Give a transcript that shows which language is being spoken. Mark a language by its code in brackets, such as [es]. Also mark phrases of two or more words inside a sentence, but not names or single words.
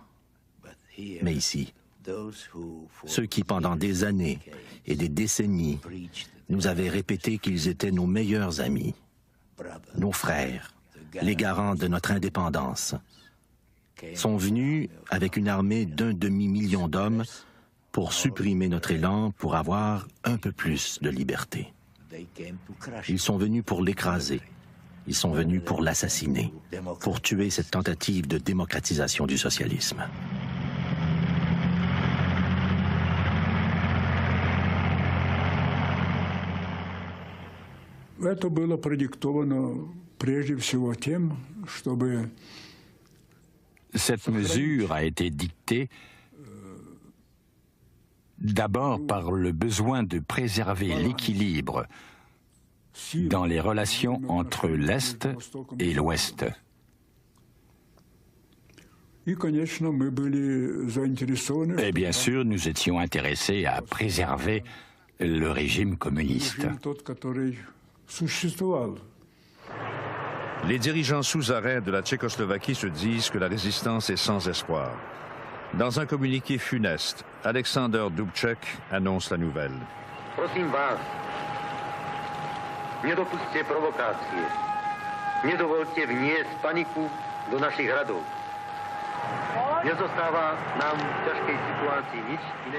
[fr] Mais ici, ceux qui, pendant des années et des décennies, nous avaient répété qu'ils étaient nos meilleurs amis, nos frères, les garants de notre indépendance, sont venus avec une armée d'1 demi-million d'hommes pour supprimer notre élan, pour avoir un peu plus de liberté. Ils sont venus pour l'écraser. Ils sont venus pour l'assassiner, pour tuer cette tentative de démocratisation du socialisme. [ru] Это было продиктовано прежде всего тем, чтобы... [fr] Cette mesure a été dictée d'abord par le besoin de préserver l'équilibre dans les relations entre l'Est et l'Ouest. Et bien sûr, nous étions intéressés à préserver le régime communiste. Les dirigeants sous arrêt de la Tchécoslovaquie se disent que la résistance est sans espoir. Dans un communiqué funeste, Alexander Dubček annonce la nouvelle. [sk] Prosím vás, nedopusťte provokácie. Nedovolte vniesť paniku do našich hradov. Nezostáva nám v ťažkej situácii nič iné.